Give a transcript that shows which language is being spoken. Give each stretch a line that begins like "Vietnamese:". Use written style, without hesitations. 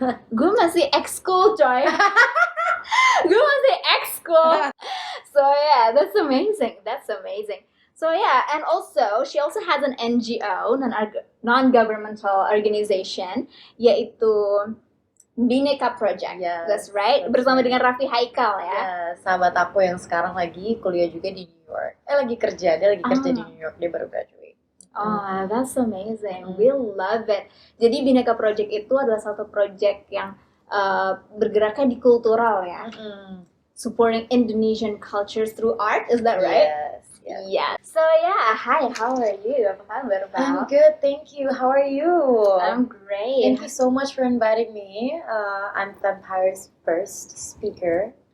Indonesian: Gue masih ex-school coy. Gue masih ex-school.
English: So yeah, that's amazing. So yeah, and also she also has an NGO, non-governmental organization,
Indonesian: yaitu Bineka Project.
English: Yes, that's right.
Indonesian: Bersama dengan Raffi Haikal ya. Ya, sahabat aku yang sekarang lagi kuliah juga di New York. Dia lagi kerja di New York, dia baru graduate.
English: Oh, that's amazing. We love it.
Indonesian: Jadi Bineka Project itu adalah satu project yang bergeraknya di kultural ya.
English: Supporting Indonesian cultures through art, is that right? Yes. Yeah. So yeah, hi, how are you?
Indonesian: Apa kabar, Val?
English: I'm good, thank you. How are you? I'm great. Thank you so much for inviting me. I'm Vampire's first speaker